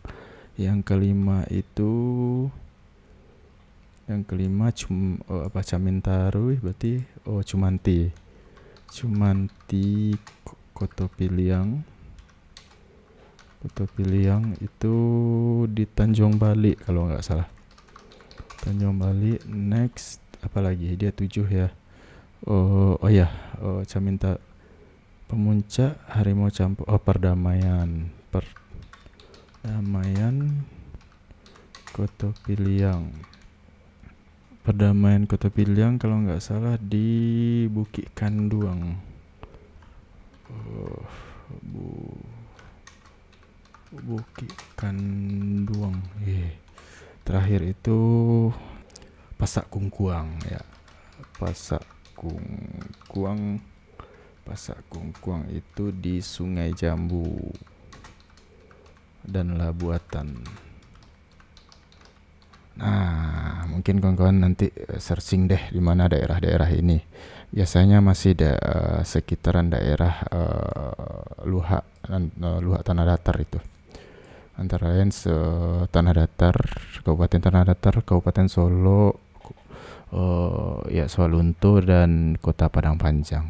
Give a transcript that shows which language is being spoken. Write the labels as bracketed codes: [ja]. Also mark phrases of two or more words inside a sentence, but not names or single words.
[id] Yang kelima Camintaruh berarti Cumanti Kota Piliang itu di Tanjung Bali kalau nggak salah. Tanjung Bali. Next apalagi dia 7 ya. Caminta Pemuncak, Harimau Campo, Perdamaian Kota Piliang. Perdamaian Kota Piliang kalau nggak salah di Bukit Kanduang. Bukit Kanduang. Terakhir itu Pasak Kungkuang ya. Pasak Kungkuang. Pasak Kungkuang itu di Sungai Jambu dan Labuatan. Nah, mungkin kawan-kawan nanti searching deh di mana daerah-daerah ini. Biasanya masih sekitaran daerah Luhak Tanah Datar itu. Antara lain Tanah Datar, Kabupaten Tanah Datar, Kabupaten Solo, ya Sawalunto dan Kota Padang Panjang.